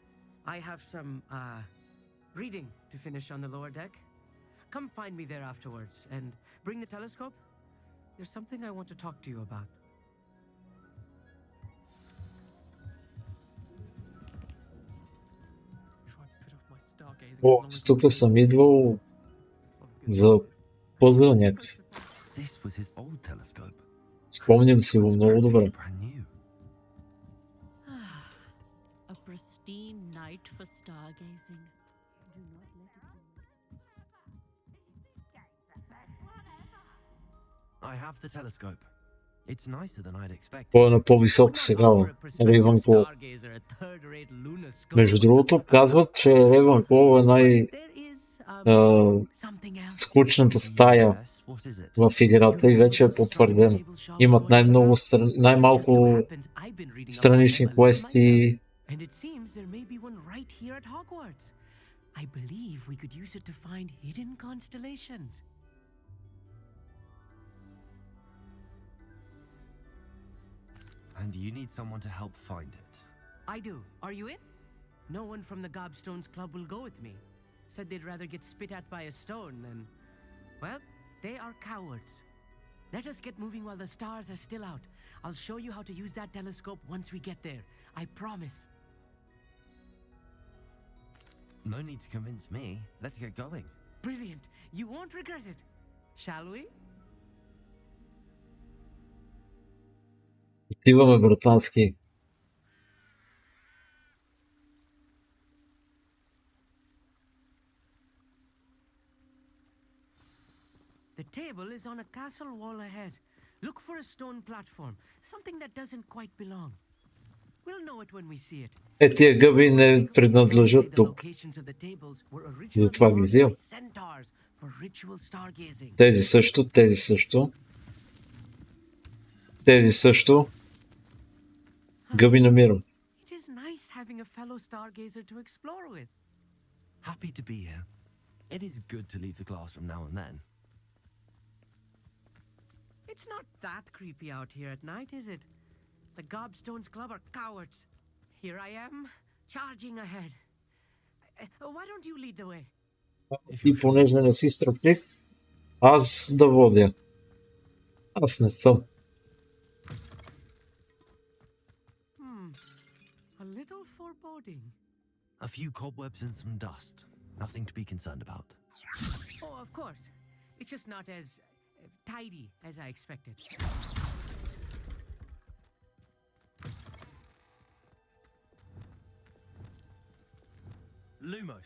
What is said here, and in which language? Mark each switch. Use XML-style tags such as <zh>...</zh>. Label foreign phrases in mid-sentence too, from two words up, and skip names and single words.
<en>I have some, reading to finish on the lower deck. Come find me there afterwards and bring the telescope. There's something I want to talk to you about. Tried to put off my stargazing as О, long as</en> <bg>тук съм идвал за пъзъл някакъв.</bg> <en>This was his old telescope.</en> <bg>Спомням си го</bg> <en>It's</en> <bg>много добре.</bg> <en>practically brand new. A pristine night for stargazing. Do not let it I have the telescope. It's nicer than I'd expected.</en> <bg>Той е на по-високо сега, Рейвънклоу. Между другото, казват, че Рейвънклоу е скучната стая</bg> <en>Yes, what is it?</en> <bg>в играта и вече е потвърдено. Имат най-много най-малко странични квести.</bg> <en>And it seems there may be one right here at Hogwarts. I believe we could use it to find hidden constellations. And you need someone to help find it. I do. Are you in? No one from the Gobstones Club will go with me. Said they'd rather get spit at by a stone than... Well, they are cowards. Let us get moving while the stars are still out. I'll show you how to use that telescope once we get there. I promise. No need to convince me. Let's get going. Brilliant. You won't regret it. Shall we?</en> <bg>Отиваме, братански.</bg> <en>The table is on a castle wall ahead. Look for a stone platform. Something that doesn't quite belong. We'll know it when we see it.</en> <bg>Тия гъби не принадлежат тук. Затова ги взел. Тези също, тези също. Тези също. Гъби намирам.</bg> <en>It is nice having a fellow stargazer to explore with. Happy to be here. It is good to leave the classroom now and then. It's not that creepy out here at night, is it? The Gobstones Club are cowards. Here I am, charging ahead. Why don't you lead the way?</en> <bg>И понеже не си страхлив, аз да водя. Аз не съм.</bg> <en>A little foreboding. A few cobwebs and some dust. Nothing to be concerned about. Oh, of course. It's just not as tidy as I expected. Lumos.</en>